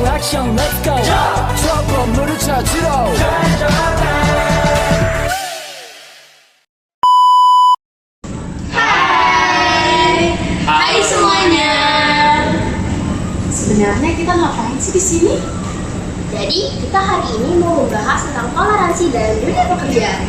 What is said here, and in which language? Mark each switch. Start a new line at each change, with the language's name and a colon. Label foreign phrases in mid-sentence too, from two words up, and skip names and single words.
Korean: 미션
English: let's go
Korean: 저 건물을 찾으러
Indonesian: Hai semuanya. Sebenarnya kita ngapain sih di sini? Jadi kita hari ini mau membahas tentang toleransi dalam dunia pekerjaan.